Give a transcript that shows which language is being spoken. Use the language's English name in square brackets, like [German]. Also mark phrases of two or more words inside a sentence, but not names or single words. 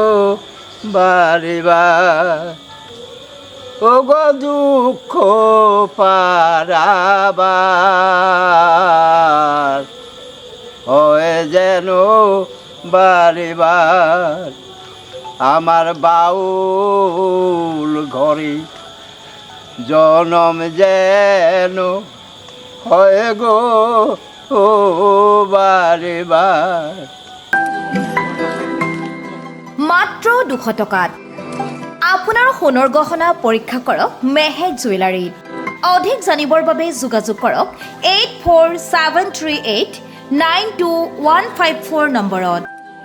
[Bangla] বাড়িবার ও গো দুঃখ পারাবার হয় যেন বাড়িবার আমার বাউল ঘরে জনম যেন হয় গো বাড়িবার [Assamese] মাত্ৰ 200 টকাত আপোনাৰ সোণৰ গহনা পৰীক্ষা কৰক মেহেক জুৱেলাৰীত। অধিক জানিবৰ বাবে যোগাযোগ কৰক 8473892154 নম্বৰত।